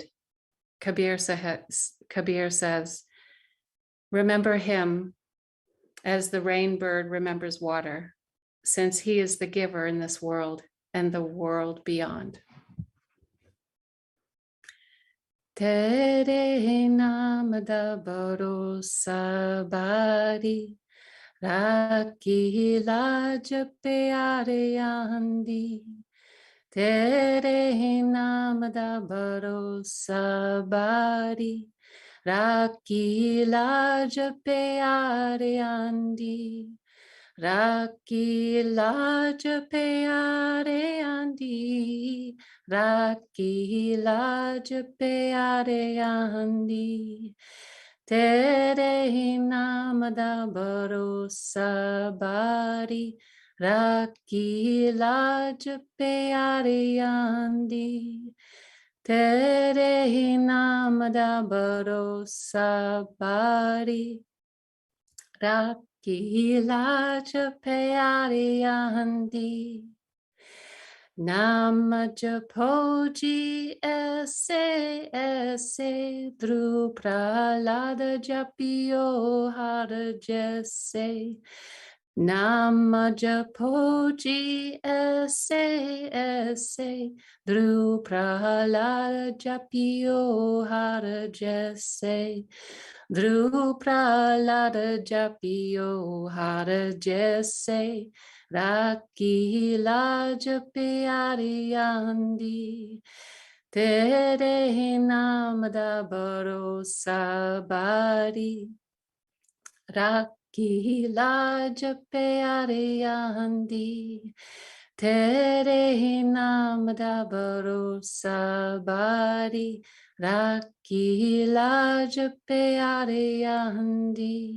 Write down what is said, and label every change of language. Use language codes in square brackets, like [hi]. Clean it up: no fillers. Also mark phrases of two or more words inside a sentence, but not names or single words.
[en] Kabir says, remember him as the rain bird remembers water, since he is the giver in this world and the world beyond. [pa] ਤੇਰੇ ਨਾਮ ਦਾ ਭਰੋਸਾ ਭਾਰੀ, ਰੱਖੀਂ ਲਾਜ ਪਿਆਰੇ ਆਂਦੀ. ਤੇਰੇ ਨਾਮ ਦਾ ਭਰੋਸਾ ਭਾਰੀ, ਰੱਖੀਂ ਲਾਜ ਪਿਆਰੇ ਆਂਦੀ. ਰੱਖੀਂ ਲਾਜ ਪਿਆਰੇ ਆਂਦੀ, ਰੱਖੀਂ ਲਾਜ ਪਿਆਰੇ ਆਂਦੀ. ਤੇਰੇ ਨਾਮ ਦਾ ਭਰੋਸਾ ਭਾਰੀ, ਰੱਖੀਂ ਲਾਜ ਪਿਆਰੇ ਆਂਦੀ. ਤੇਰੇ ਨਾਮ ਦਾ ਭਰੋਸਾ ਭਾਰੀ, ਰੱਖੀਂ ਲਾਜ ਪਿਆਰੇ ਆਂਦੀ. ਨਾਮੁ ਜਪਿਓ ਜੀ ਐਸੇ ਐਸੇ ਧ੍ਰੂ ਪ੍ਰਹਿਲਾਦ ਜਪਿਓ ਹਰਿ ਜੈਸੇ. ਨਾਮੁ ਜਪਿਓ ਜੀ ਐਸੇ ਐਸੇ ਧ੍ਰੂ ਪ੍ਰਹਿਲਾਦ ਜਪਿਓ ਹਰਿ ਜੈਸੇ. ਧ੍ਰੂ ਪ੍ਰਹਿਲਾਦ ਜਪਿਓ ਹਰਿ ਜੈਸੇ. ਰੱਖੀਂ ਲਾਜ ਪਿਆਰੇ ਆਂਦੀ. ਤੇਰੇ ਨਾਮ ਦਾ ਭਰੋਸਾ ਭਾਰੀ, ਰੱਖੀਂ ਲਾਜ ਪਿਆਰੇ ਆਂਦੀ. ਤੇਰੇ ਨਾਮ ਦਾ ਭਰੋਸਾ ਭਾਰੀ, ਰੱਖੀਂ ਲਾਜ ਪਿਆਰੇ ਆਂਦੀ.